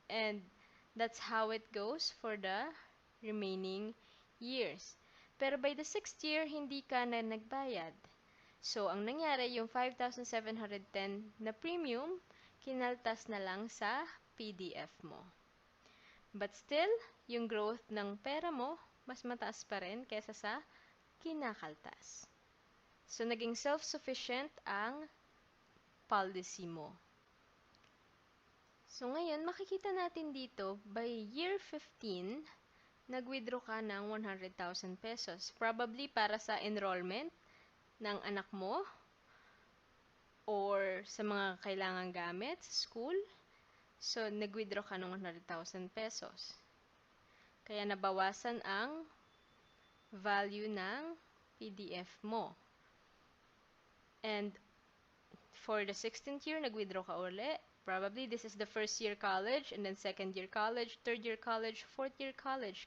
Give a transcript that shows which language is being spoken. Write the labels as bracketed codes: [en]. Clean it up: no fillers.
[en] And that's how it goes for the remaining years. [tl] Pero [en] by the 6th year, [tl] hindi ka na nagbayad. So, ang nangyari, yung 5,710 na premium, kinaltas na lang sa PDF mo. [en] But still, [tl] yung growth ng pera mo, mas mataas pa rin kesa sa kinakaltas. So, naging self-sufficient ang policy mo. So, ngayon, makikita natin dito, [en] by year 15, [tl] nag-withdraw ka ng 100,000 pesos. Probably para sa enrollment ng anak mo or sa mga kailangang gamit sa school. So, nag-withdraw ka ng 100,000 pesos. Kaya nabawasan ang value ng PDF mo. [en] And for the 16th year, [tl] nag-withdraw ka uli. [en] Probably this is the first year college, and then second year college, third year college, fourth year college.